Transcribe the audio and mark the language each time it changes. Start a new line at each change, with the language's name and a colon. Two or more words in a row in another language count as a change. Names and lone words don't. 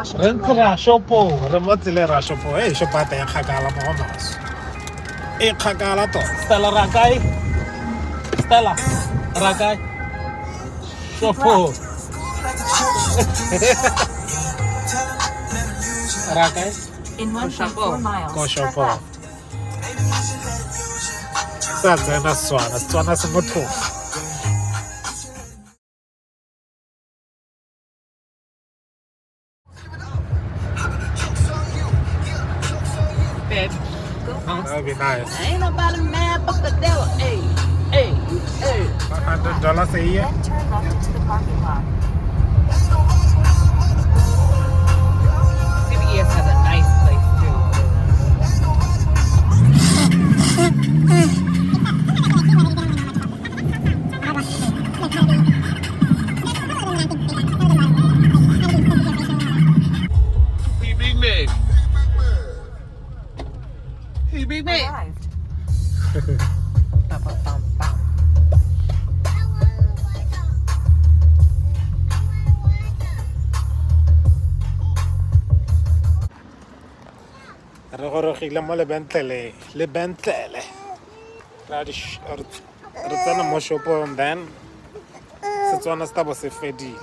English: Washington
Tswana: ntse
English: Lane.
Tswana: re a shopo. Re mo tseleng ra shopo. Hey, shopo ya kgakala mo maso. E kgakala to. Stella Rakai? Stella Rakai? Shopo. Rakai?
English: In 1.4 miles, Go turn
Tswana: Shopo.
English: left.
Tswana: Sa tsena Setswana se motlhofo.
English: Babe, go home. That would be nice. Ain't nobody mad but the devil. Hey, hey, hey. $100 a year? Then turn left into the parking lot. CBS has a nice place too. Hey, Big Meg. Hey, big man. Arrived.
Tswana: Re gorogile mo lebentlele. Re tsena mo shopong then Setswana se tabo se fedile.